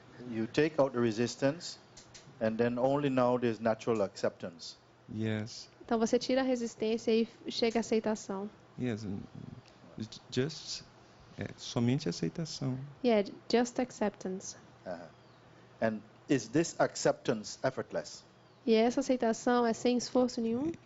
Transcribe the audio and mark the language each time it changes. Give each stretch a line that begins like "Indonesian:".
English: You take out the resistance, and then only now there's natural acceptance. Yes.
Portuguese: Então você tira a resistência e chega a aceitação.
English: Yes. Just
Portuguese: somente aceitação.
English: Yeah, just acceptance. And is this acceptance effortless?
Portuguese: E essa aceitação é sem esforço nenhum?